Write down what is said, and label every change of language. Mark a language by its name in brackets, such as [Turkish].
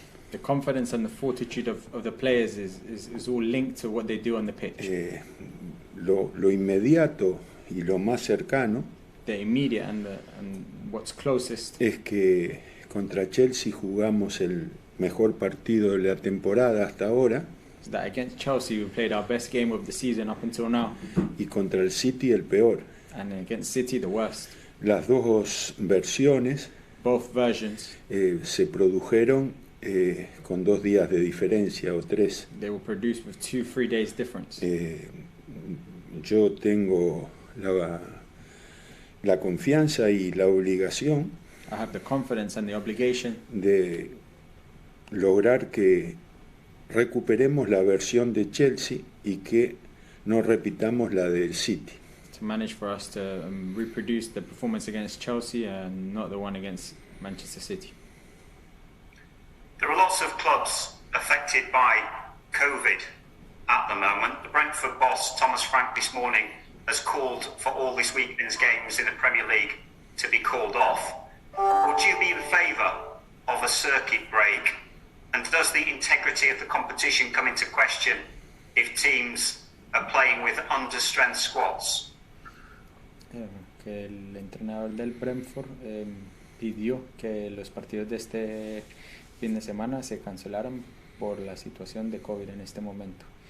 [English] The confidence and the fortitude of the players is all linked to what they do on the pitch. [Spanish] Lo inmediato y lo más cercano, [English] the immediate and what's closest, [Spanish] es que contra Chelsea jugamos el mejor partido de la temporada hasta ahora. [English] Is that against Chelsea we played our best game of the season up until now. [Spanish] Y contra el City el peor. [English] And against City the worst. [Spanish] Las dos versiones, [English] both versions, [Spanish] se produjeron con 2 días de diferencia o 3. [English] They were produced with 2-3 days difference. [Spanish] Yo tengo la confianza y la obligación [English] I have the confidence and the obligation [Spanish] de lograr que recuperemos la versión de Chelsea y que no repitamos la del City. [English] To manage for us to reproduce the performance against Chelsea and not the one against Manchester City. There are lots of clubs affected by COVID at the moment. The Brentford boss, Thomas Frank, this morning has called for all this weekend's games in the Premier League to be called off. Would you be in favour of a circuit break? And does the integrity of the competition come into question if teams are playing with under-strength squads? [Spanish] Que el entrenador del Brentford pidió que los partidos de este fin de semana se cancelaran por la situación de COVID en este momento.